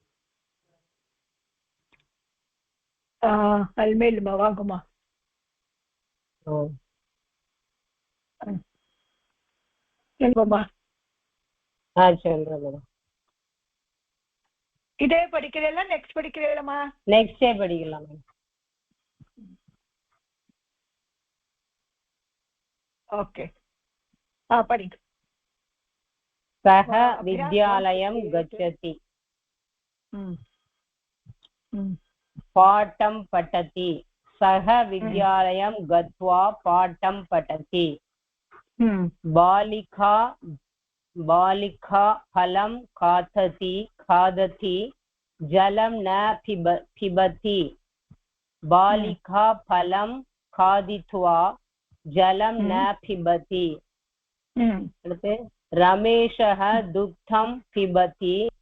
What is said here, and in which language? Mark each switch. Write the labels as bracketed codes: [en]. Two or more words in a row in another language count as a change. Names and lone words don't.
[ta] அல்மேலுமா வாங்குமா சொல்லுமா சொல்றேன் மேடம் இதே படிக்கிறீங்களா நெக்ஸ்ட் படிக்கிறீங்களா நெக்ஸ்டே படிக்கலாம் மேடம் ஓகே படிங்க [sa] सः विद्यालयं गच्छति पाठं पठति सः विद्यालयं गत्वा पाठं पठति बालिका फलं खादति जलं न पिबति बालिका फलं खादित्वा जलं न पिबति रमेशः दुग्धं पिबति